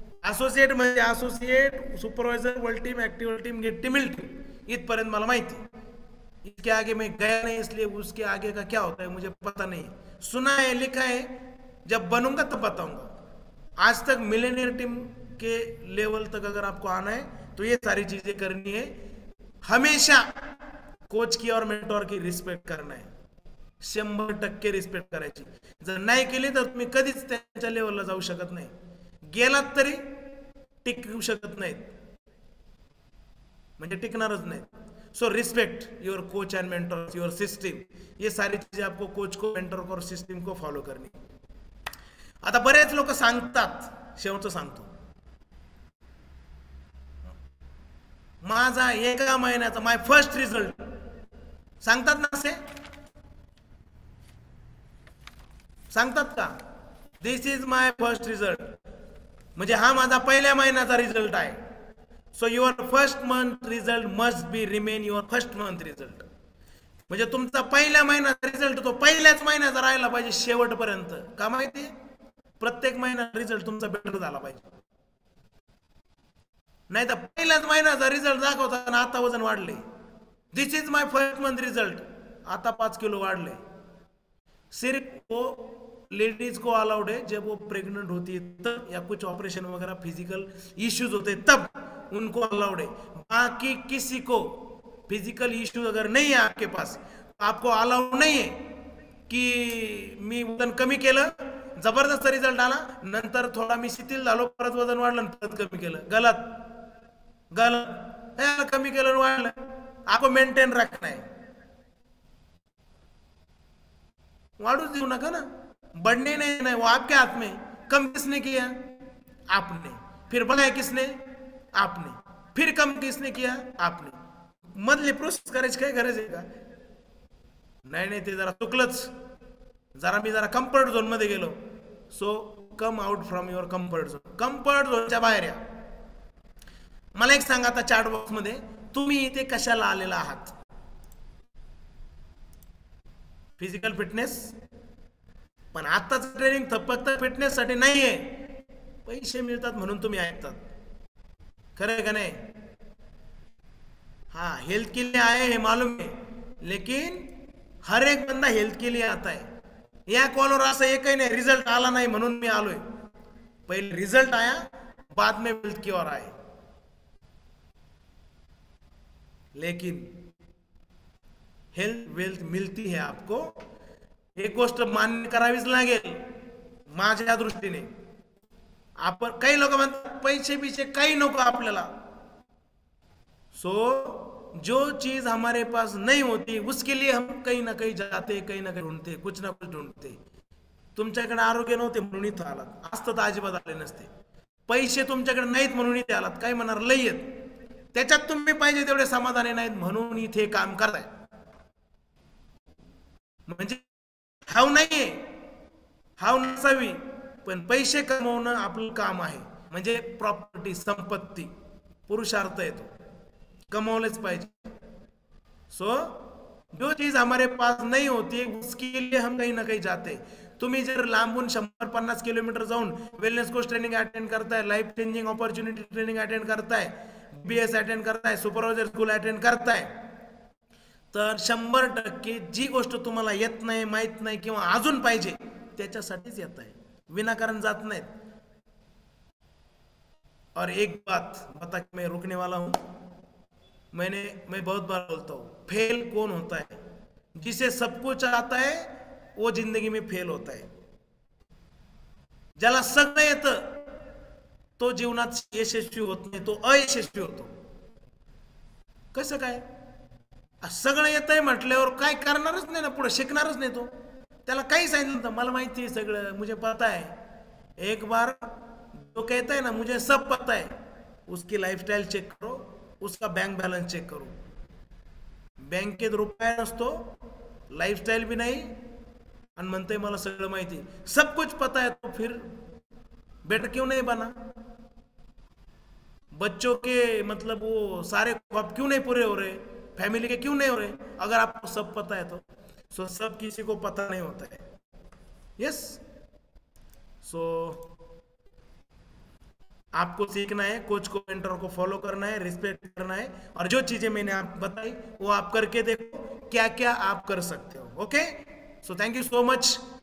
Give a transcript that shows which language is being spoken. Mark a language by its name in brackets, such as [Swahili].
[Marathi] Associate म्हणजे associate, supervisor, world team, active team, gate team, mill team, इतपर्यंत मला माहिती. [Hindi] इसके आगे मैं गया नहीं, इसलिए उसके आगे का क्या होता है मुझे पता नहीं. सुना है, लिखा है, जब बनूंगा तब बताऊंगा. आज तक मिलेनियर टीम के लेवल तक अगर आपको आना है तो ये सारी चीजें करनी है. हमेशा कोच की और मेंटॉर की रिस्पेक्ट करना है. [Marathi] 100% रिस्पेक्ट करायची. जर नाही केली तर तुम्ही कधीच त्यांच्या लेवलला जाऊ शकत नाही. गेलात तरी टिकू शकत नाहीत, म्हणजे टिकणारच नाही. [English] So respect your coach and mentor, your system. [Hindi] ये सारी चीजें आपको कोच को, मेंटर को और सिस्टम को फॉलो करनी. [Marathi] आता बरेच लोक सांगतात, शेवटचं सांगतो, माझा 1 महिन्याचा [English] my first result [Marathi] सांगतात ना, असे सांगतात का? [English] this is my first result, [Marathi] म्हणजे हा माझा पहिल्या महिन्याचा रिझल्ट आहे. [English] So your first month result must be remain your first month result. [Marathi] म्हणजे तुमचा पहिल्या महिन्याचा रिझल्ट तो पहिल्याच महिन्याचा राहिला पाहिजे शेवटपर्यंत. का माहिती? प्रत्येक महिन्यात रिझल्ट तुमचा बेटर झाला पाहिजे. नाही तर पहिल्याच महिन्याचा रिझल्ट दाखवताना आता वजन वाढले, [English] this is my first month result, [Marathi] आता 5 किलो वाढले. [Hindi] सिर्फ वो लेडीज को अलाउड है जब वो प्रेग्नेंट होती है तब, या कुछ ऑपरेशन वगैरह फिजिकल इश्यूज होते हैं तब उनको अलाउड है. बाकी किसी को फिजिकल इश्यूज अगर नहीं है आपके पास, तो आपको अलाउड [Marathi] नाही आहे की मी वजन कमी केलं, जबरदस्त रिझल्ट आला, नंतर थोडा मी शिथिल झालो, परत वजन वाढलं, परत कमी केलं. [Hindi] गलत गलत. [Marathi] कमी केलं वाढलं, [Hindi] आपको मेंटेन रखना है. [Marathi] वाढू देऊ नका ना, [Hindi] बढ़ने नहीं, वो आपके हाथ में. कम किसने किया? आपने. फिर बढ़ाया किसने? आपने. फिर कम किसने किया? आपने. [Marathi] मधली प्रोसेस करायची काय गरज आहे का? नाही ते जरा चुकलंच. मी जरा कम्फर्ट झोन मध्ये गेलो. [English] So come out from your comfort zone. [Marathi] Comfort झोनच्या बाहेर या. मला एक सांगा आता चॅट बॉक्स मध्ये, तुम्ही इथे कशाला आलेला आहात? Physical fitness. पण आताच ट्रेनिंग फक्त फिटनेस साठी नाहीये, पैसे मिळतात म्हणून तुम्ही ऐकतात. खरं आहे का नाही? [Hindi] हाँ, हेल्थ के लिए आए हैं मालूम है, लेकिन हर एक बंदा हेल्थ के लिए आता है. [Marathi] या कॉलवर असं एकही नाही रिझल्ट आला नाही म्हणून मी आलोय. [Hindi] पहिले रिझल्ट आया, बाद में हेल्थ की ओर आए. लेकिन हेल्थ वेल्थ मिलती है आपको, [Marathi] एक गोष्ट मान्य करावीच लागेल माझ्या दृष्टीने. आपण काही लोक म्हणतात पैसे बिचे काही नको आपल्याला. [Hindi] सो जो चीज हमारे पास नहीं होती उसके लिए हम कहीं ना कहीं जाते, कहीं ना कहीं ढूंढते, कुछ ना कुछ ढूंढते. [Marathi] तुमच्याकडे आरोग्य नव्हते म्हणून इथं आलात, असतं तर अजिबात आले नसते. पैसे तुमच्याकडे नाहीत म्हणून इथे आलात, काय म्हणणार लई आहेत, त्याच्यात तुम्ही पाहिजे तेवढे समाधानी नाहीत म्हणून इथे काम करताय. म्हणजे हाव नाहीये, हाव नसावी, पण पैसे कमवणं आपलं काम आहे. म्हणजे प्रॉपर्टी, संपत्ती, पुरुषार्थ येतो, कमवलेच पाहिजे. [Hindi] सो जो चीज हमारे पास नहीं होती उसके लिए हम कहीं ना कहीं जाते. [Marathi] तुम्ही जर लांबून 150 किलोमीटर जाऊन वेलनेस कोर्स ट्रेनिंग अटेंड करताय, life changing opportunity training attend करताय, बीएस अटेंड करताय, सुपरवायझर स्कूल अटेंड करताय, तर 100% जी गोष्ट तुम्हाला येत नाही, माहित नाही किंवा अजून पाहिजे त्याच्यासाठीच येत आहे, विनाकारण जात नाहीत. [Hindi] और एक बात बता के मैं रुकने वाला हूं. मैं बहुत बार बोलता हूं, फेल कौन होता है? जिसे सब कुछ आता है वो जिंदगी में फेल होता है. [Marathi] ज्याला सगळं येतं तो जीवनात यशस्वी होत नाही, तो अयशस्वी होतो. कसं काय? सगळं येतंय म्हटल्यावर काय करणारच नाही ना, पुढे शिकणारच नाही तो. त्याला काही सांगितलं तर मला माहिती आहे सगळं, [Hindi] मुझे पता है. एक बार जो कहता है ना मुझे सब पता है, उसकी लाइफस्टाइल चेक करो, उसका बैंक बैलेंस चेक करो. [Marathi] बँकेत रुपया नसतो, लाइफस्टाइल भी नाही, आणि म्हणते मला सगळं माहिती. [Hindi] सब कुछ पता है तो फिर बेटर क्यों नहीं बना? बच्चों के मतलब वो सारे ख्वाब क्यों नहीं पूरे हो रहे, फैमिली के क्यों नहीं हो रहे, अगर आपको सब पता है तो. सो सब किसी को पता नहीं होता है. यस. सो आपको सीखना है, कोच को, मेंटर को फॉलो करना है, रिस्पेक्ट करना है, और जो चीजें मैंने आप बताई वो आप करके देखो क्या क्या आप कर सकते हो. Okay. [English] So thank you so much.